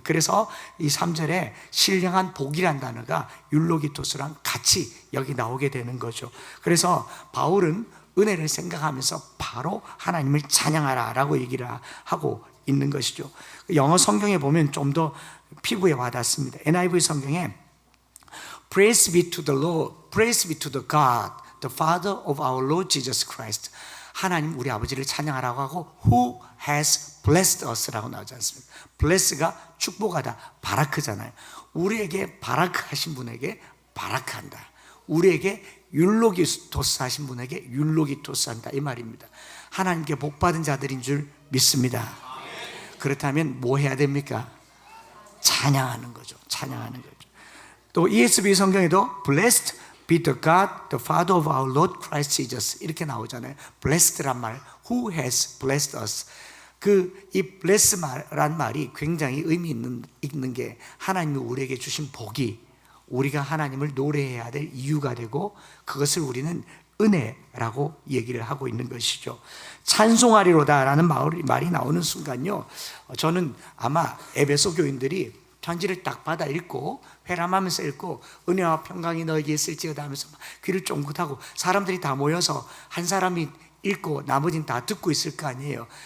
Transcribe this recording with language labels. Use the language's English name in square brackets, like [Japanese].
[Korean] 그래서 이 3절에 신령한 복이란 단어가 율로기토스랑 같이 여기 나오게 되는 거죠. 그래서 바울은 은혜를 생각하면서 바로 하나님을 찬양하라 라고 얘기를 하고 있는 것이죠. 영어 성경에 보면 좀 더 피부에 와닿습니다. [English] NIV [Korean] 성경에 [English] Praise be to the Lord, praise be to the God, the Father of our Lord Jesus Christ. [Korean] 하나님 우리 아버지를 찬양하라고 하고, [English] Who has blessed us [Korean] 라고 나오지 않습니까? bless가 축복하다, 바라크잖아요. 우리에게 바라크 하신 분에게 바라크한다. 우리에게 율로기토스 하신 분에게 율로기토스 한다, 이 말입니다. 하나님께 복받은 자들인 줄 믿습니다. 그렇다면 뭐 해야 됩니까? 찬양하는 거죠. 찬양하는 거죠. 또 ESV 성경에도 [English] Blessed be the God, the Father of our Lord Christ Jesus [Korean] 이렇게 나오잖아요. [English] Blessed란 말, Who has blessed us. [Korean] 이 bless란 말이 굉장히 의미 있는 게, 하나님이 우리에게 주신 복이 우리가 하나님을 노래해야 될 이유가 되고, 그것을 우리는 은혜라고 얘기를 하고 있는 것이죠. 찬송하리로다라는 말이 나오는 순간요, 저는 아마 에베소 교인들이 편지를 딱 받아 읽고 회람하면서 읽고, 은혜와 평강이 너에게 있을지어다 하면서 귀를 쫑긋하고, 사람들이 다 모여서 한 사람이 읽고 나머지는 다 듣고 있을 거 아니에요.